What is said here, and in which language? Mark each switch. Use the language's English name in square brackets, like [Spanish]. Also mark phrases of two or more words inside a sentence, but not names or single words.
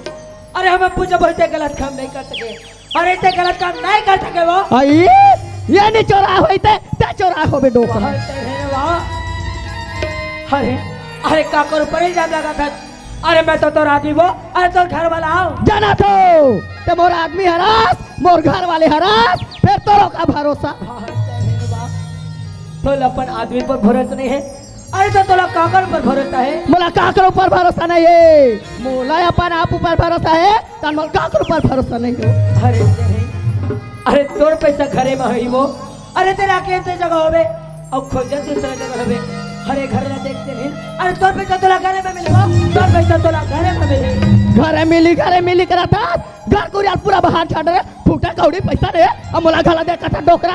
[Chhattisgarhi] अरे हम पूछा बोलते गलत काम नहीं कर सके। अरे ते गलत काम नहीं कर सके वो। आई ये नहीं चोरा हुई ते चोरा हो बे डोका। अरे अरे काकर ऊपर इल्जाम लगा था। अरे मैं तो तोर आदमी वो। अरे तोर घर वाला आओ जाना तो ते मोर आदमी हरास मोर घर वाले हरास फिर तोरो का भरोसा। तो अपन आदमी पर भरोसा नहीं है। अरे तो तोला काकर पर भरोसा है। मोला काकर ऊपर भरोसा नहीं है। मोला अपन आप ऊपर भरोसा है तन मोल काकर ऊपर भरोसा नहीं हो। अरे तोर पैसा घरे में है वो। अरे तेरा के जगह होवे और खोजन दूसरा जगह होवे। अरे घर में देखते नहीं। अरे तोर पैसा तोला घरे में मिलेगा। तोर पैसा तोला घरे में मिले। घरे मिली करा था घर को यार पूरा बाहर छाड़ रहे फूटा कौड़ी पैसा दे और मोला घला दे कथा डोकरा।